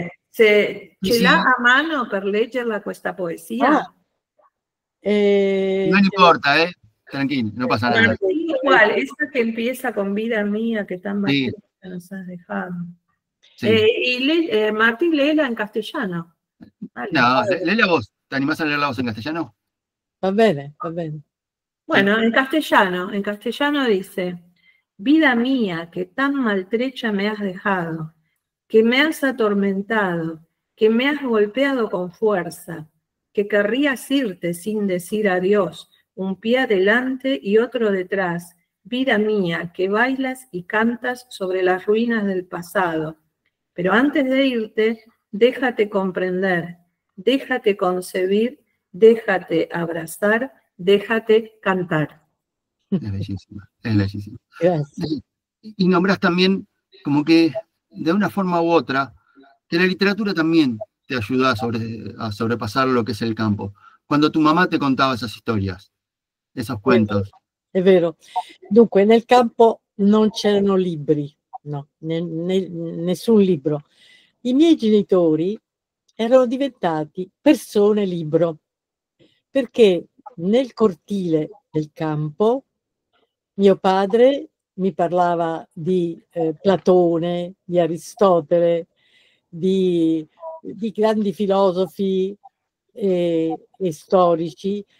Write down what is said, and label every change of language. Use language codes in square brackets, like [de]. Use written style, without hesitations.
[it] Se ce l'ha a mano per leggerla questa poesia? [es] No importa, tranquilo, no pasa nada. Martín, ¿cuál? Esa que empieza con vida mía, que tan maltratada nos has dejado. Sí. Y Martín, léela en castellano. Vale. No, léela vos. ¿Te animás a leerla vos en castellano? [it] Va bene, va bene. [es] Bueno, en castellano dice: vida mía, que tan maltrecha me has dejado, que me has atormentado, que me has golpeado con fuerza, que querrías irte sin decir adiós, un pie adelante y otro detrás, vida mía, que bailas y cantas sobre las ruinas del pasado. Pero antes de irte, déjate comprender, déjate concebir, déjate abrazar, déjate cantar. Es bellísima, es bellísima. Gracias. Y nombrás también como que de una forma u otra que la literatura también te ayuda a sobrepasar lo que es el campo. Cuando tu mamá te contaba esas historias, esos cuentos. [it] È vero. Dunque, nel campo non c'erano libri, no, nessun libro. I miei genitori erano diventati persone libro, perché nel cortile del campo mio padre mi parlava di Platone, di Aristotele, di grandi filosofi e storici.